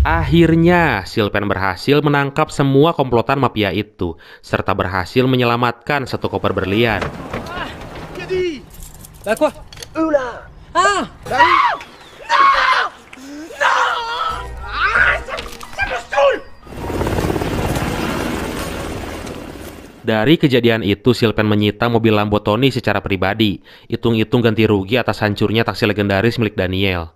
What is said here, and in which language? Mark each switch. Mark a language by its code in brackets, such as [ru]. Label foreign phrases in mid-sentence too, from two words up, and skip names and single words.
[id] Akhirnya, Sylvain berhasil menangkap semua komplotan mafia itu, serta berhasil menyelamatkan satu koper berlian. [fr] Bah quoi? Oula! Ah! [id] Dari kejadian itu, Sylvain menyita mobil Lamborghini secara pribadi, hitung-hitung ganti rugi atas hancurnya taksi legendaris milik Daniel.